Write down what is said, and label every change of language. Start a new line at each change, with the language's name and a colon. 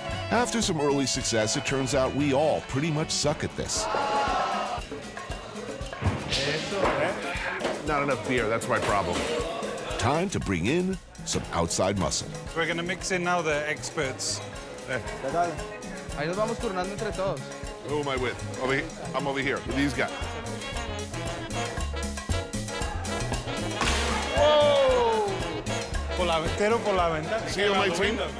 English: After some early success, it turns out we all pretty much suck at this. Not enough beer, that's my problem. Time to bring in some outside muscle. We're going to mix in now the experts.
Spanish: Ahí nos vamos turnando entre todos.
English: Who am I with? I'm over here with these guys.
Spanish: Whoa! Quiero por la ventana.
English: See you on my team?